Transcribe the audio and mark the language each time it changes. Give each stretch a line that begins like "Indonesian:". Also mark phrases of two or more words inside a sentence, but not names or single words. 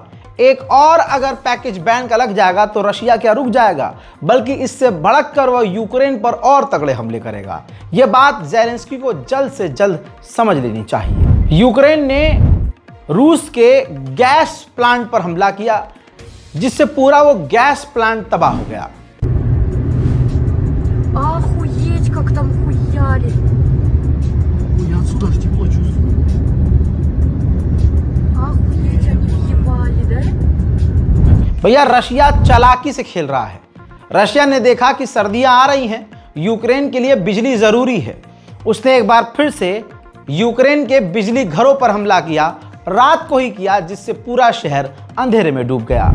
Hindi: एक और अगर पैकेज बैन का लग जाएगा तो रशिया क्या रुक जाएगा, बल्कि इससे भड़क कर वह यूक्रेन पर और तगड़े हमले करेगा। यह बात ज़ेलेंस्की को जल्द से जल्द समझ लेनी चाहिए। यूक्रेन ने रूस के गैस प्लांट पर हमला किया। जिससे पूरा वो गैस प्लांट तबाह हो गया।
Russian: Охуеть, как там хуяли. Я отсюда аж тепло чувствую. Охуеть, они въебали, да?
Hindi: भैया रशिया चालाकी से खेल रहा है। रशिया ने देखा कि सर्दियां आ रही हैं, यूक्रेन के लिए बिजली जरूरी है। उसने एक बार फिर से यूक्रेन के बिजली घरों पर हमला किया, रात को ही किया, जिससे पूरा शहर अंधेरे में डूब गया।